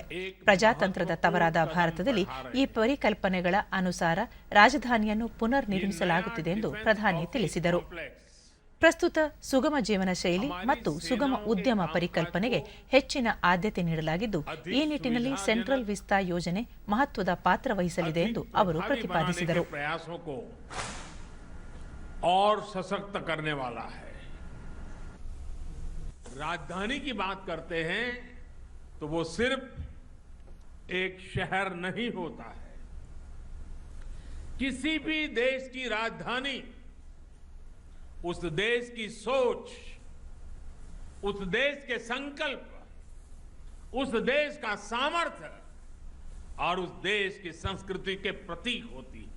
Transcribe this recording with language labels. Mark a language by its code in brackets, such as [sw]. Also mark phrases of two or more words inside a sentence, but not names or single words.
[kn] ಪ್ರಜಾತಂತ್ರದ ತವರಾದ ಭಾರತದಲ್ಲಿ ಈ ಪರಿಕಲ್ಪನೆಗಳ ಅನುಸಾರ ರಾಜಧಾನಿಯನ್ನು ಪುನರ್ ನಿರ್ಮಿಸಲಾಗುತ್ತಿದೆ ಎಂದು ಪ್ರಧಾನಿ ತಿಳಿಸಿದರು. ಪ್ರಸ್ತುತ ಸುಗಮ ಜೀವನ ಶೈಲಿ ಮತ್ತು ಸುಗಮ ಉದ್ಯಮ ಪರಿಕಲ್ಪನೆಗೆ ಹೆಚ್ಚಿನ ಆದ್ಯತೆ ನೀಡಲಾಗಿದ್ದು, ಈ ನಿಟ್ಟಿನಲ್ಲಿ ಸೆಂಟ್ರಲ್ ವಿಸ್ತಾ ಯೋಜನೆ ಮಹತ್ವದ ಪಾತ್ರ ವಹಿಸಲಿದೆ ಎಂದು ಅವರು ಪ್ರತಿಪಾದಿಸಿದರು. [hi] राजधानी की बात करते हैं तो वो सिर्फ एक शहर नहीं होता है. किसी भी देश की राजधानी उस देश की सोच, उस देश के संकल्प, उस देश का सामर्थ्य और उस देश की संस्कृति के प्रतीक होती है।